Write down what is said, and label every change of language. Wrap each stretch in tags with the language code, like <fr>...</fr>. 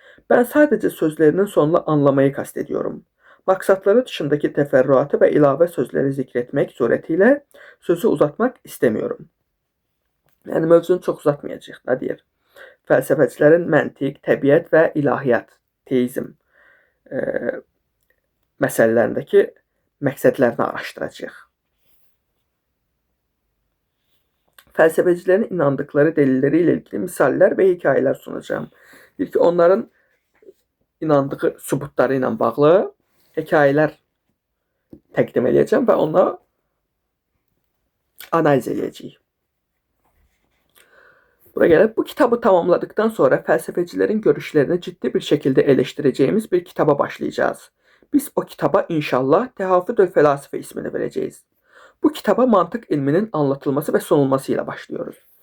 <tr>Ben sadece sözlerinin sonunu anlamayı kastediyorum. Maksatları dışındaki teferruatı ve ilave sözleri zikretmek suretiyle sözü uzatmak istemiyorum.</tr> <az>Yəni mövzunu çox uzatmayacaq da deyir. Fəlsəfəçilərin məntiq, təbiət və ilahiyyat, teizm məsələlərindəki məqsədlərini araşdıracaq.</az> <tr>Fəlsəfəcilərin inandıkları delilləri ilə ilgili misallər və hekayələr sunacağım.</tr> <az>Deyir ki, onların inandığı sübutları ilə bağlı hekayələr təqdim edəcəm və onları analiz edəcəyik.</az> <tr>Buraya gelip bu kitabı tamamladıktan sonra felsefecilerin görüşlerini ciddi bir şekilde eleştireceğimiz bir kitaba başlayacağız. Biz o kitaba inşallah Tehafütül Felasife ismini vereceğiz. Bu kitaba mantık ilminin anlatılması ve sunulmasıyla başlıyoruz.</tr>